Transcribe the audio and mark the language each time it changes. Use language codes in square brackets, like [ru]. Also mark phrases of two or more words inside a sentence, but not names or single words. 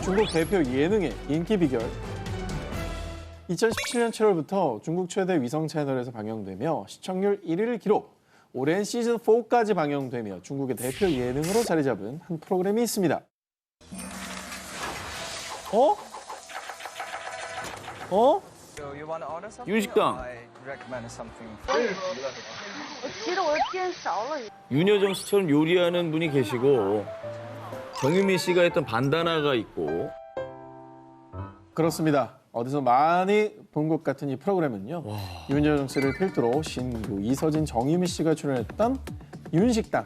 [ko] 중국 대표 예능의 인기 비결. 2017년 7월부터 중국 최대 위성 채널에서 방영되며 시청률 1위를 기록. 올해는 시즌 4까지 방영되며 중국의 대표 예능으로 자리 잡은 한 프로그램이 있습니다. 윤식당. [zh] 其实我煎熟了。 [ko] 윤여정 씨처럼 요리하는 분이 계시고 정유미 씨가 했던 반다나가 있고 그렇습니다. 어디서 많이 본 것 같은 이 프로그램은요. 윤여정 씨를 필두로 신구, 이서진, 정유미 씨가 출연했던 윤식당.